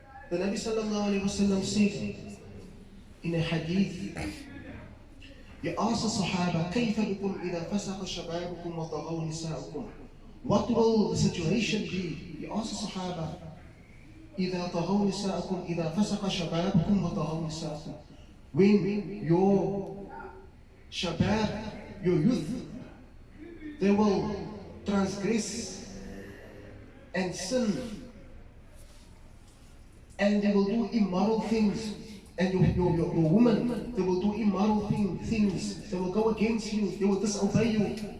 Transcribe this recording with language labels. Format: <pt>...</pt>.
<en>The Nabi sallallahu alayhi wa sallam said in a hadith, he asked the Sahaba,</en> <ar>كيف بكم إذا فسق شبابكم وطغوا نساؤكم?</ar> <en>What will the situation be? He asked the Sahaba,</en> <ar>إذا طغوا نساؤكم إذا فسق شبابكم وطغوا نساؤكم.</ar> <en>When your shabab, your youth, they will transgress and sin, and they will do immoral things, and your woman, they will do immoral things, they will go against you, they will disobey you.</en>